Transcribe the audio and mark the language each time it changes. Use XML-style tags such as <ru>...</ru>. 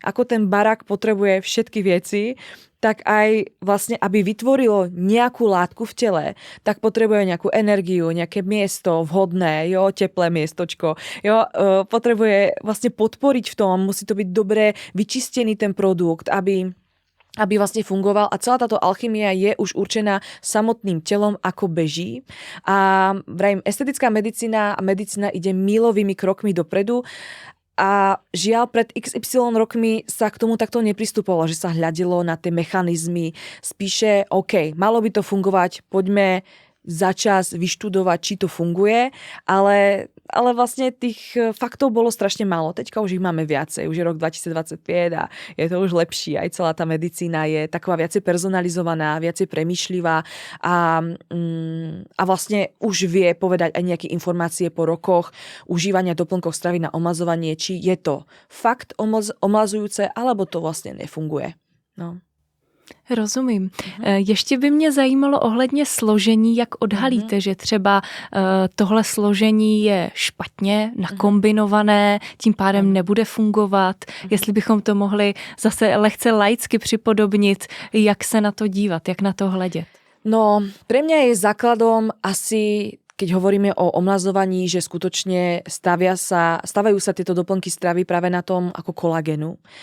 <sk>Ako ten barák potrebuje všetky veci, tak aj vlastne, aby vytvorilo nejakú látku v tele, tak potrebuje nejakú energiu, nejaké miesto vhodné, jo, teplé miestočko, jo, potrebuje vlastne podporiť v tom, musí to byť dobre vyčistený ten produkt, aby vlastne fungoval a celá táto alchymia je už určená samotným telom, ako beží. A vrajím, estetická medicína a medicína ide mílovými krokmi dopredu. A žiaľ, pred XY rokmi sa k tomu takto nepristupovalo, že sa hľadilo na tie mechanizmy. Spíše, OK, malo by to fungovať, poďme za čas vyštudovať, či to funguje, ale vlastne tých faktov bolo strašne málo. Teďka už ich máme viacej, už je rok 2025 a je to už lepší. Aj celá tá medicína je taková viacej personalizovaná, viacej premýšľivá a vlastne už vie povedať aj nejaké informácie po rokoch užívania doplnkov stravy na omlazovanie, či je to fakt omlazujúce, alebo to vlastne nefunguje. No.</sk> <cs>Rozumím. Ještě by mě zajímalo ohledně složení, jak odhalíte, že třeba tohle složení je špatně nakombinované, tím pádem nebude fungovat. Jestli bychom to mohli zase lehce laicky připodobnit, jak se na to dívat, jak na to hledět.</cs> <sk>No, pre mňa je základom asi, keď hovoríme o omlazovaní, že skutočne stavajú sa tieto doplnky stravy práve na tom ako kolagénu.</sk>